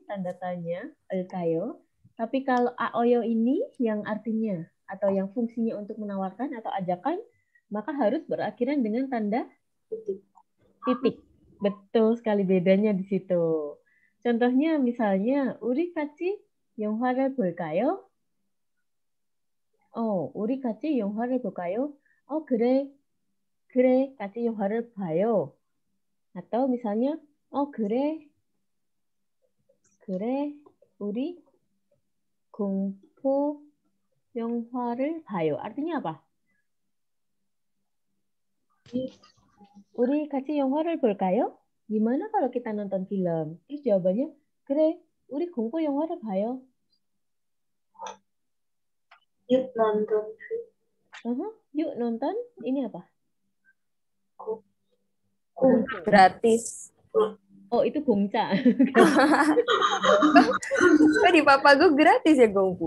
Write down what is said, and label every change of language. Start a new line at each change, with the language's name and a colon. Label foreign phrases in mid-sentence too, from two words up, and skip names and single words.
Indonesian: Tanda tanya, Elkayo. Tapi kalau Aoyo ini yang artinya atau yang fungsinya untuk menawarkan atau ajakan, maka harus berakhiran dengan tanda titik. Betul sekali bedanya di situ. Contohnya misalnya,
Korean: 우리 같이 영화를 볼까요? 우리 같이 영화를 볼까요? 그래, 그래, 같이 영화를 봐요.
Indonesian: Atau misalnya,
Korean: 그래, 그래, 우리 공포 영화를 봐요.
Indonesian: Artinya apa?
Korean: 우리 같이 영화를 볼까요?
Indonesian: Gimana kalau kita nonton film? Terus jawabannya,
Korean: 그래, 우리 공포 영화를 봐요.
Indonesian: Yuk nonton. Yuk nonton. Ini apa? Gratis. Itu gongcha. Kok di Papago gratis ya Gongpu?